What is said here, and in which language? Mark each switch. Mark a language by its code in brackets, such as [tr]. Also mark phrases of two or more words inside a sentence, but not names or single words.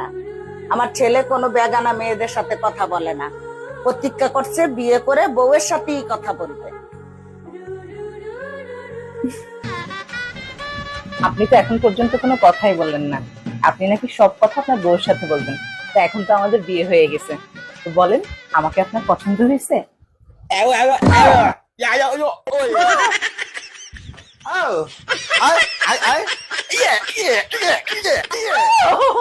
[bn] আমার ছেলে কোনো বেগানা মেয়েদের সাথে কথা বলে না, প্রতিজ্ঞা করছে বিয়ে করে বউয়ের সাথেই কথা বলবে। আপনি তো এখন পর্যন্ত কোনো কথাই বললেন না। আপনি নাকি সব কথা আপনার বউর সাথে বলবেন। তা এখন তো আমাদের বিয়ে হয়ে গেছে, তো বলেন আমাকে আপনার পছন্দ হয়েছে? dạ dạ ôi ôi ờ ấy ấy yeah yeah yeah yeah yeah